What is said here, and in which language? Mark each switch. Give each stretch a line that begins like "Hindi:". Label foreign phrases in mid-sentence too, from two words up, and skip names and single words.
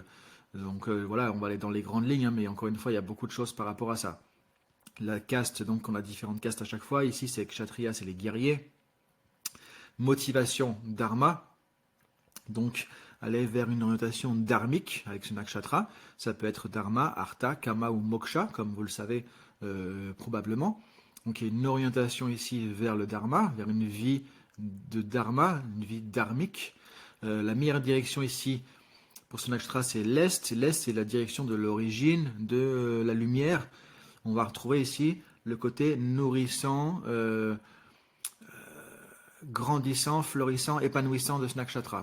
French: Donc voilà, on va aller dans les grandes lignes, hein, mais encore une fois, il y a beaucoup de choses par rapport à ça. La caste, donc on a différentes castes à chaque fois. Ici, c'est Kshatriya, c'est les guerriers. Motivation, dharma. Donc aller vers une orientation dharmique avec ce nakshatra. Ça peut être dharma, artha, kama ou moksha, comme vous le savez probablement. Donc il y a une orientation ici vers le dharma, vers une vie de dharma, une vie dharmique. La meilleure direction ici pour ce nakshatra, c'est l'Est. L'Est, c'est la direction de l'origine, de la lumière. On va retrouver ici le côté nourrissant, grandissant, florissant, épanouissant de ce nakshatra.